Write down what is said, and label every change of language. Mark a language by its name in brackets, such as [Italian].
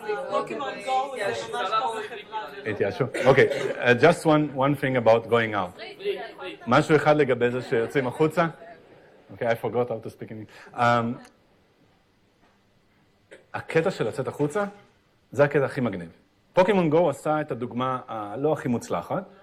[Hebrew] פוקימון גו זה ממש כמו בחברה. התייאשו. [English] אוקיי, just one thing about going out. [Hebrew] משהו אחד לגבי זה שיוצאים החוצה. [English] אוקיי, I forgot how to speak in English. [Hebrew] הקטע של לצאת החוצה, זה הקטע הכי מגניב. פוקימון גו עשה את הדוגמה הלא הכי מוצלחת.